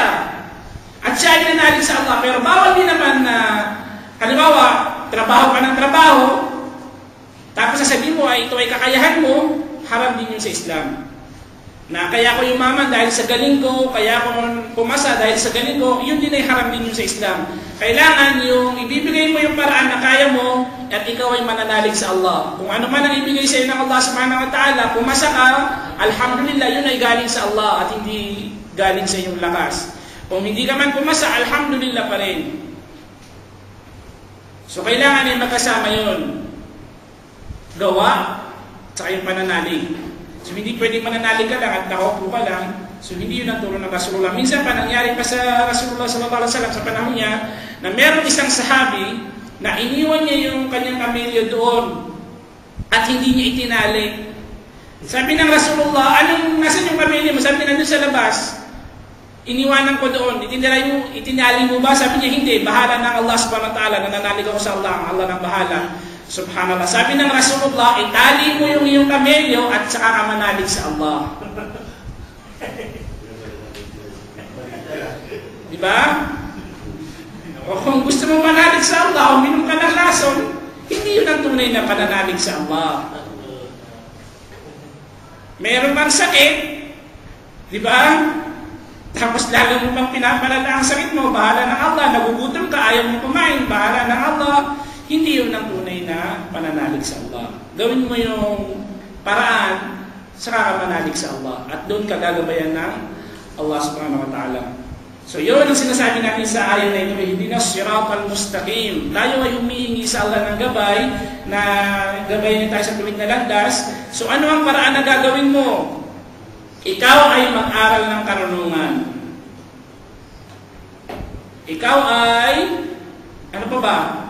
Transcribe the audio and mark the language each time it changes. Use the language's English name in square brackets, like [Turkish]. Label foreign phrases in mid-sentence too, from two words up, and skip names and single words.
[Filipino] At siya ay nanalig sa Allah. Pero bawal din naman na, halimbawa, trabaho ka ng trabaho, tapos sasabihin mo ay ito ay kakayahan mo, haram din yun sa Islam. Na kaya ko yumaman dahil sa galing ko, kaya ko pumasa dahil sa galing ko, yun din ay haram din yun sa Islam. Kailangan yung ibibigay mo yung paraan na kaya mo at ikaw ay mananalig sa Allah. Kung ano man ang ibigay sa iyo ng Allah [Arabic] subhanahu wa ta'ala, [Filipino] pumasa ka, alhamdulillah, yun ay galing sa Allah at hindi galing sa iyong lakas. Kung hindi ka man pumasa, alhamdulillah pa rin. So kailangan ay magkasama yun. Gawa, saka yung pananalig. So hindi pwedeng mananalig ka lang at nakaupo ka lang. So hindi yun ang turo ng Rasulullah. Minsan pa nangyari pa sa Rasulullah [Arabic] sallallahu alaihi wasallam [Filipino] sa panahon niya na meron isang sahabi na iniwan niya yung kanyang kamelyo doon at hindi niya itinali. Sabi ng Rasulullah, nasan yung kamelyo mo? Sabi niya, nandun sa labas. Iniwanan ko doon. Itinali mo ba? Sabi niya, hindi. Bahala ng Allah [Arabic] subhanahu wa ta'ala. [Filipino] Nananalig ako sa Allah. Ang Allah ng bahala. Subhanallah. Sabi ng Rasulullah, itali mo yung iyong kamelyo at saka ka manalig sa Allah. Diba? O kung gusto mo manalig sa Allah, uminom ka ng lason, hindi yun ang tunay na pananalig sa Allah. Meron bang sakit? Diba? Tapos lalo mo pang pinapalala ang sakit mo, bahala ng Allah, nagugutom ka, ayaw mo kumain, bahala ng Allah. Hindi yun ang tunay na pananalig sa Allah. Gawin mo yung paraan sa kakamanalig sa Allah. At doon ka gagabayan ng Allah [Arabic] subhanahu wa ta'ala. [Filipino] So yun ang sinasabi natin sa ayan na ito, [Arabic] اهدنا الصراط المستقيم. [Filipino] Tayo ay humihingi sa Allah ng gabay, na gabayan tayo sa tuwid na landas. So ano ang paraan na gagawin mo? Ikaw ay mag-aral ng karunungan. Ikaw ay, ano pa ba?